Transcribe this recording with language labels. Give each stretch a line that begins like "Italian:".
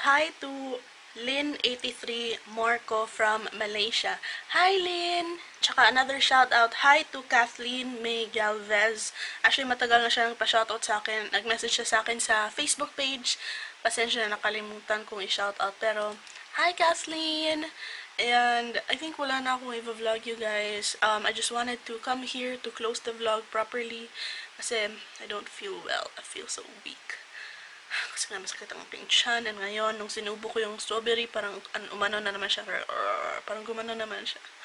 English: Hi to Lynn83 Morco from Malaysia. Hi, Lynn! Tsaka another shoutout. Hi to Kathleen May Galvez.
Filipino: Actually, matagal na siya nagpa-shoutout sa akin. Nag-message siya sa akin sa Facebook page. Pasensya na, nakalimutan kong i-shoutout. Pero, hi, Kathleen!
English: And I think
Filipino: wala na akong i-vlog
English: you guys. I just wanted to come here to close the vlog properly. Kasi I don't feel well. I feel so weak.
Filipino: Kasi nga masakit ang aking tiyan. And ngayon, nung sinubo ko yung strawberry, parang umano na naman siya. Parang gumano naman siya.